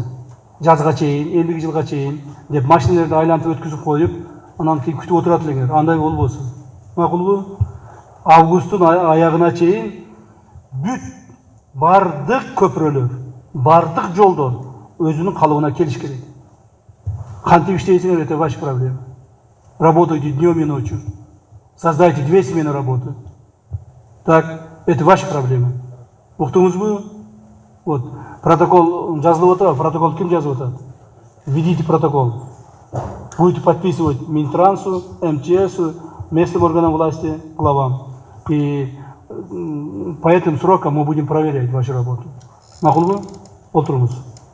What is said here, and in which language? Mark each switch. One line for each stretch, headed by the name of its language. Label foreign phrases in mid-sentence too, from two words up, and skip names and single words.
Kyrgyz: Жазга чейин, 50 жылга чейин деп машиналарды айлантып өткүзүп коюп, анан кийин күтүп отурат элеңер. Андай болбосун. Макулбу? Августтун аягына чейин бүт бардык көпүрөлөр, бардык жолдор өзүнүн калыбына келиш керек. Кантип иштейсиңер,
Russian: это ваша проблема. Работайте днем и ночью. Создайте 2 смены работы. Так, это ваша проблема.
Kyrgyz: Уктуңузбу?
Russian: Вот,
Kyrgyz: протокол жазылып атат, протокол ким жазып атат?
Russian: Введите протокол. Будете подписывать Минтрансу, МЧСу, местным органам власти, главам. И по этим срокам мы будем проверять вашу работу.
Kyrgyz: Мақұл бу? Отырыңыз.